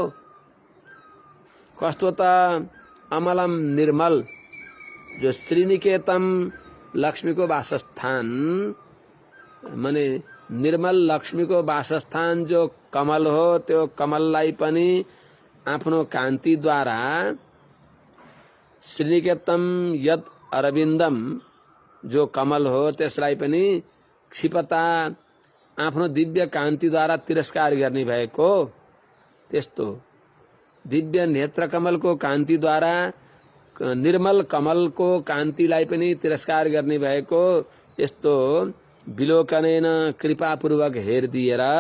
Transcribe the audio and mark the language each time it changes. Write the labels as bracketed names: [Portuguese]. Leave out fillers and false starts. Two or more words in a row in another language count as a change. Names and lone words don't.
[Nepali] कस्तो त अमलम निर्मल जो श्रीनिकेतम लक्ष्मीको वासस्थान माने निर्मल लक्ष्मीको वासस्थान जो कमल हो त्यो कमललाई पनि आफ्नो कान्तिद्वारा [Sanskrit] श्रीनिकेतम यद अरविन्दम [Nepali] जो कमल हो त्यसलाई पनि क्षिपता आफ्नो दिव्य कान्तिद्वारा तिरस्कार गर्ने भएको त्यस्तो दिव्य नेत्र कमलको कान्तिद्वारा निर्मल कमलको कान्तिलाई पनि तिरस्कार गर्ने भएको यस्तो विलोकनेन कृपापूर्वक हेरिदिएर